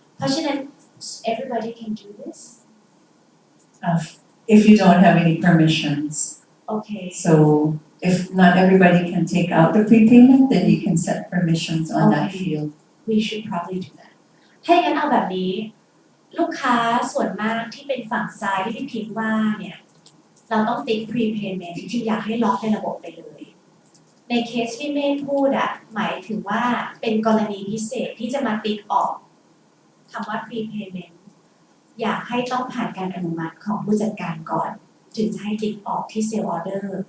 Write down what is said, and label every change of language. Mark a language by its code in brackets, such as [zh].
[th] เพราะฉะนั้น [en] everybody can do this If you don't have any permissions. okay So if not everybody can take out the prepayment, then you can set permissions on that Okay. field. we should probably do that [th] ถ้าอย่างนั้นเอาแบบนี้ ลูกค้าส่วนมากที่เป็นฝั่งซ้ายที่พี่พิงค์ว่าเนี่ย เราต้องติ๊ก prepayment ที่อยากให้ล็อกในระบบไปเลย ในเคสที่เมธพูดอะหมายถึงว่าเป็นกรณีพิเศษที่จะมาติ๊กออกคำว่า prepayment อยากให้ต้องผ่านการอนุมัติของผู้จัดการก่อน ถึงจะให้ติ๊กออกที่ sale order